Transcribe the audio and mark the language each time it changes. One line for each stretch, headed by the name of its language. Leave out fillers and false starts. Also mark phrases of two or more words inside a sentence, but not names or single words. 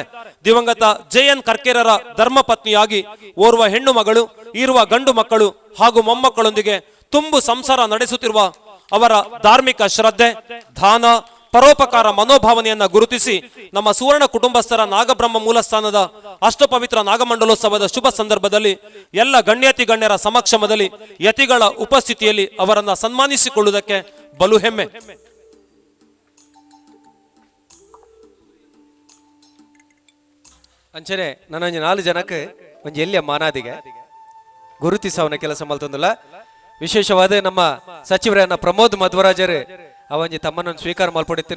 Kannada: ದಿವಂಗತ ಜೆಎನ್ ಕರ್ಕೇರರ ಧರ್ಮಪತ್ನಿಯಾಗಿ ಓರ್ವ ಹೆಣ್ಣು ಮಗಳು, ಇರುವ ಗಂಡು ಮಕ್ಕಳು ಹಾಗೂ ಮೊಮ್ಮಕ್ಕಳೊಂದಿಗೆ ತುಂಬು ಸಂಸಾರ ನಡೆಸುತ್ತಿರುವ ಅವರ ಧಾರ್ಮಿಕ ಶ್ರದ್ಧೆ, ದಾನ, ಪರೋಪಕಾರ ಮನೋಭಾವನೆಯನ್ನ ಗುರುತಿಸಿ ನಮ್ಮ ಸುವರ್ಣ ಕುಟುಂಬಸ್ಥರ ನಾಗಬ್ರಹ್ಮ ಮೂಲಸ್ಥಾನದ ಅಷ್ಟಪವಿತ್ರ ನಾಗಮಂಡಲೋತ್ಸವದ ಶುಭ ಸಂದರ್ಭದಲ್ಲಿ ಎಲ್ಲ ಗಣ್ಯಾತಿ ಗಣ್ಯರ ಸಮಕ್ಷಮದಲ್ಲಿ ಯತಿಗಳ ಉಪಸ್ಥಿತಿಯಲ್ಲಿ ಅವರನ್ನ ಸನ್ಮಾನಿಸಿಕೊಳ್ಳುವುದಕ್ಕೆ ಬಲು ಹೆಮ್ಮೆ.
Tulu: ಅಂಚನೆ ನನ್ನೊಂದು 4 ಜನಕ್ಕೆ ಒಂಜಿ ಎಲ್ಲಿಯ ಮಾನಾದಿಗೆ ಗುರುತಿಸವನ ಕೆಲಸ ಮಲ್ತೊಂದಿಲ್ಲ.
Kannada: ವಿಶೇಷವಾದ ನಮ್ಮ ಸಚಿವರನ್ನ ಪ್ರಮೋದ್ ಮಧ್ವರಾಜರು ಅವಂಜಿ ತಮ್ಮನನ್ನು ಸ್ವೀಕಾರ ಮಲ್ಪಡುತ್ತೇನೆ.